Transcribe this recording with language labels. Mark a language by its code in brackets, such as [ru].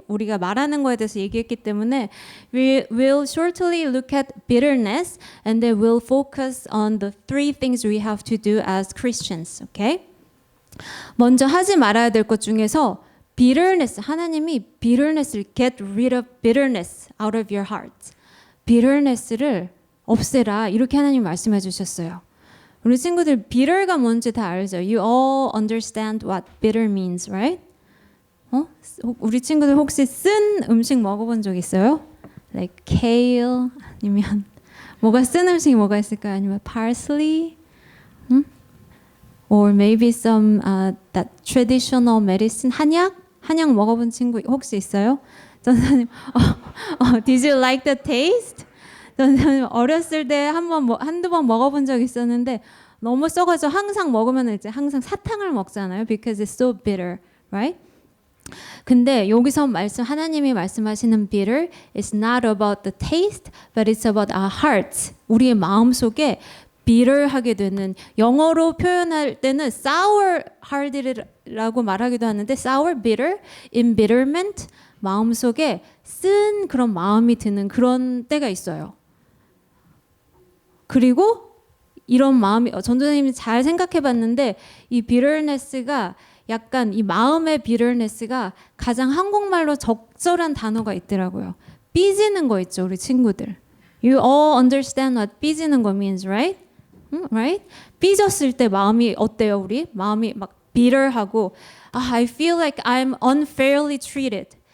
[ko] 우리가 말하는 거에 대해서 얘기했기 때문에 [en] we will shortly look at bitterness, and then we'll focus on the three things we have to do as Christians, okay? [ko] 먼저 하지 말아야 될 것 중에서 bitterness, 하나님이 bitterness를 [en] get rid of bitterness out of your heart. [ko] bitterness를 없애라 이렇게 하나님 말씀해 주셨어요. 우리 친구들 bitter가 뭔지 다 알죠? [en] You all understand what bitter means, right? [ko] 우리 친구들 혹시 쓴 음식 먹어본 적 있어요? [en] Like kale [ko] 아니면 뭐가 쓴 음식이 뭐가 있을까요? 아니면 [en] parsley? Or maybe some that traditional medicine [ko] 한약 먹어본 친구 혹시 있어요? [en] 전사님, did you like the taste? [ko] 저는 어렸을 때 한두 번 먹어본 적 있었는데 너무 써가지고 항상 먹으면 이제 항상 사탕을 먹잖아요. [en] Because it's so bitter, right? [ko] 근데 여기서 하나님이 말씀하시는 [en] bitter is not about the taste, but it's about our hearts. [ko] 우리의 마음 속에 bitter하게 되는, 영어로 표현할 때는 sour hearted라고 말하기도 하는데 sour, bitter, embitterment, 마음 속에 쓴 그런 마음이 드는 그런 때가 있어요. 그리고 이런 마음이 전도사님이 잘 생각해 봤는데 이 bitterness가 약간 이 마음의 bitterness가 가장 한국말로 적절한 단어가 있더라고요. 삐지는 거 있죠, 우리 친구들. [en] You all understand what 삐지는 거 means, right? Right? [ko] 삐졌을 때 마음이 어때요, 우리? 마음이 막 bitter하고 [en] I feel like I'm unfairly treated.